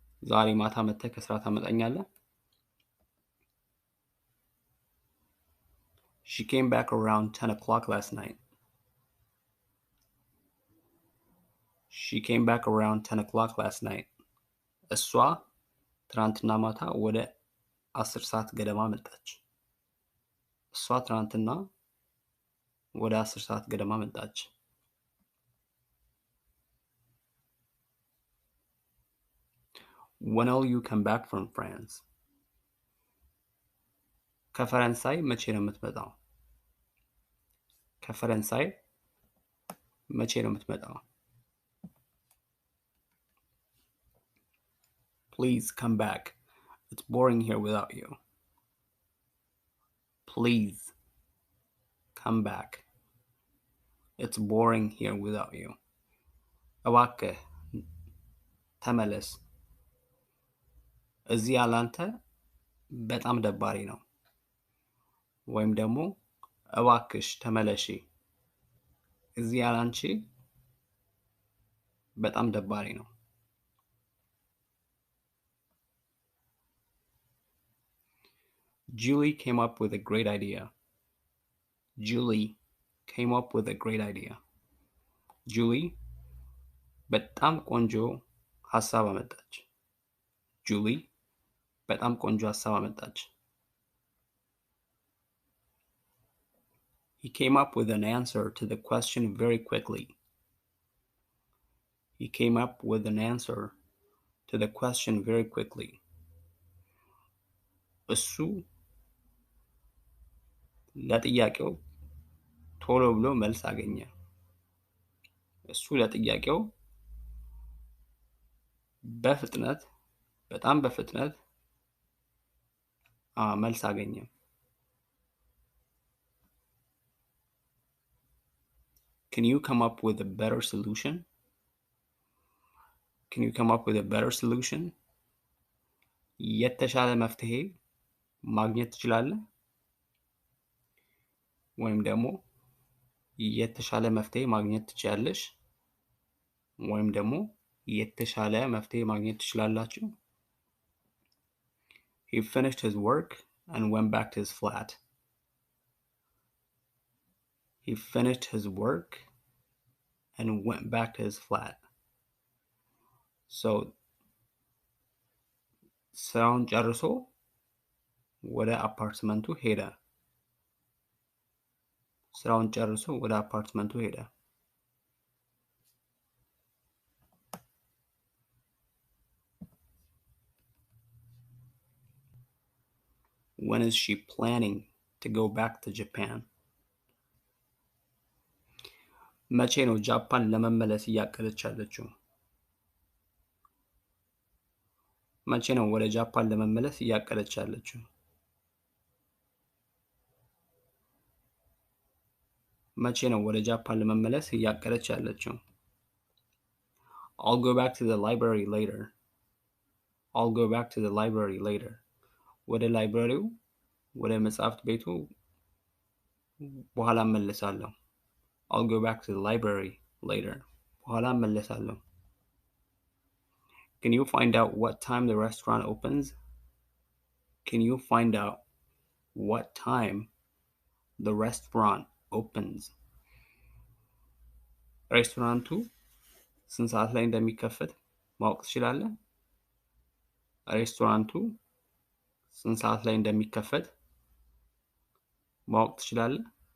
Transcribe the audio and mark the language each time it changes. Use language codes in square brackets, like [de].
[am] ዛሬ ማታ መጥተህ ከስራ ታመጣኛለህ? [en] She came back around 10 o'clock last night. She came back around 10 o'clock last night. [am] እሷ ትናንትና ማታ ወደ 10 ሰዓት ገደማ መጣች። እሷ ትናንትና ወደ 10 ሰዓት ገደማ መጣች። [en] When will you come back from France? [am] ከፈረንሳይ መቼ ነው የምትመጣው? ከፈረንሳይ መቼ ነው የምትመጣው? [en] Please come back. It's boring here without you. Please come back. It's boring here without you. [am] እባክህ ተመለስ። እዚህ ያላንተ በጣም ደባሪ ነው። ወይም ደግሞ እባክሽ ተመለሺ። እዚህ ያላንቺ በጣም ደባሪ ነው። [en] Julie came up with a great idea. Julie came up with a great idea. [am] Julie በጣም ቆንጆ ሐሳብ አመጣች። [en] Julie በጣም ቆንጆ ሐሳብ አመጣች። He came up with an answer to the question very quickly. He came up with an answer to the question very quickly. [am] እሱ ለጥያቄው ቶሎ ብሎ መልስ አገኘ። እሱ ለጥያቄው በፍጥነት በጣም በፍጥነት መልስ አገኘ። [en] Can you come up with a better solution? Can you come up with a better solution? [am] የተሻለ መፍትሄ ማግኘት ትችላለህ? ወይም ደግሞ የተሻለ መፍትሄ ማግኘት ትችያለሽ? ወይም ደግሞ የተሻለ መፍትሄ ማግኘት ትችላላችሁ? [en] He finished his work and went back to his flat. He finished his work and went back to his flat. [am] So ስራውን ጨርሶ ወደ አፓርትመንቱ ሄደ። ስራውን ጨርሶ ወደ አፓርትመንቱ ሄደ። [en] When is she planning to go back to Japan? [am] መቼ ነው ጃፓን ለመመለስ እያቀደች ያለችው? መቼ ነው ወደ ጃፓን ለመመለስ እያቀደች ያለችው? መቼ ነው ወደ ጃፓን ለመመለስ እያቀደች ያለችው? [en] I'll go back to the library later. I'll go back to the library later. [am] ወደ ላይብረሪው ወደ መጽሐፍት ቤቱ በኋላ እመለሳለሁ። [en] I'll go back to the library later. [am] በኋላ እመለሳለሁ። [en] Can you find out what time the restaurant opens? Can you find out what time the restaurant opens? [am] ሬስቶራንቱ ስንት ሰዓት ላይ እንደሚከፈት ማወቅ ትችላለህ? ሬስቶራንቱ ስንት ሰዓት ላይ እንደሚከፈት ማወቅ ትችላለህ?